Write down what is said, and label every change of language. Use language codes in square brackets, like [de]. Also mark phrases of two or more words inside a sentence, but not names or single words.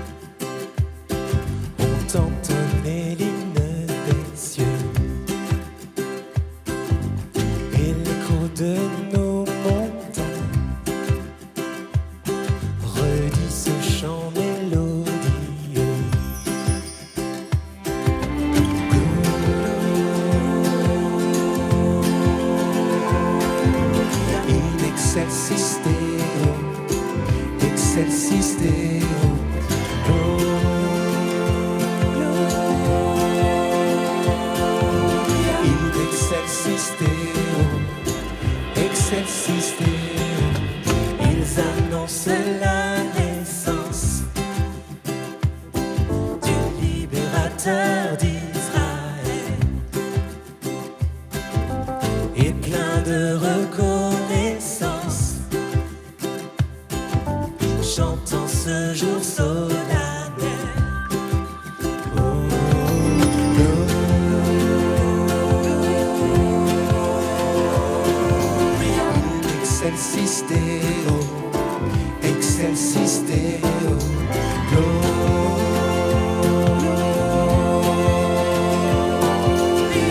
[fr] ont entonné l'hymne des cieux, et l'écho de nos montagnes redit ce chant mélodieux. [la] In excelsis Deo, excelsis Deo, Gloria. In excelsis Deo, excelsis Deo, [fr] ils annoncent la naissance du libérateur d'Israël, et plein de reconnaissance, chantant ce jour solennel. [la] Oh, Gloria. Excelsis Deo, excelsis Deo, Gloria.